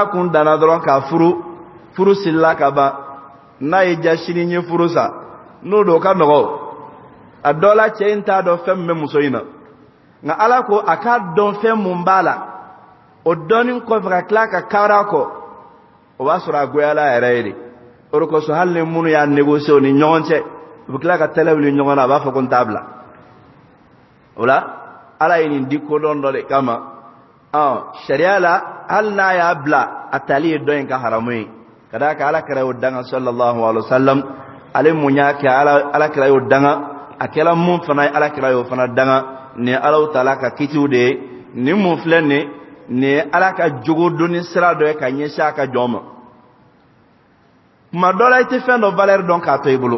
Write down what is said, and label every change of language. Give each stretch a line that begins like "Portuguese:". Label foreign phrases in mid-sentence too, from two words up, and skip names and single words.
Bambara: kun danna dɔrɔn k'a furu sirila ka ban n'a ye ja sini n ye furu sa n'o don o ka nɔgɔ a dɔ la cɛ in t'a dɔn fɛn min bɛ muso in na nka Ala ko a k'a dɔn fɛn mun b'a la o dɔnni kɔfɛ ka tila ka kari a kɔ o b'a sɔrɔ a goyala yɛrɛ ye de o de kosɔn hali ni minnu y'a négocier o ni ɲɔgɔn cɛ u bɛ tila ka tɛlɛ wuli ɲɔgɔn na a b'a fɔ ko n t'a bila o la Ala ye nin di kodɔn dɔ de kama sariya la hali n'a y'a bila a tali ye dɔ in ka haramu ye ka d'a kan Alakira y'o danga
Arabic: صلى الله عليه وسلم
Bambara: ale mun y'a kɛ Alakira y'o danga a kɛla mun fana ye Alakira y'o fana danga nin Alaw taala ka kitiw de ye nin mun filɛ nin ye Ala ka jogo donni sira dɔ ye ka ɲɛsin a ka jɔn ma tuma dɔ la i tɛ fɛn dɔ valeur dɔn k'a to i bolo